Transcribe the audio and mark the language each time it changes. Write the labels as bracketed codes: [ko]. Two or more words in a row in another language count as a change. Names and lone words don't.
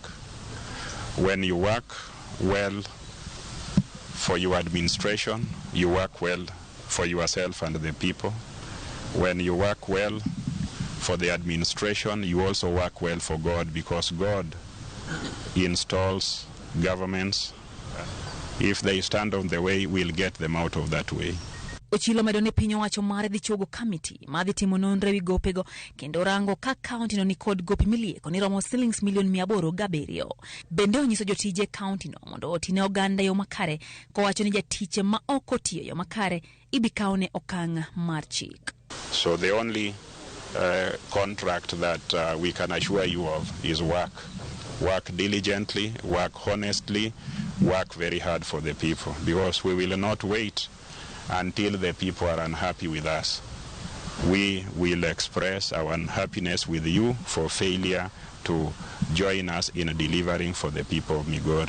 [en] When you work well for your administration, you work well for yourself and the people. When you work well for the administration, you also work well for God, because God installs governments. If they stand on the way, we'll get them out of that way. [luo] Ochilo medo ni piny owacho mare dhi chogo committee madhi timo nonro ewi gopego kendo rango ka county no ni kod gope milieko ni romo shillings milion 807. Bende onyiso jotije county no mondo otine oganda yo makare, kowacho ni jatiche ma ok otiyo yo makare ibikaone okang' mar chik. [en] So the only contract that we can assure you of is work. Work diligently, work honestly, work very hard for the people, because we will not wait until the people are unhappy with us. We will express our unhappiness with you for failure to join us in delivering for the people of Migori.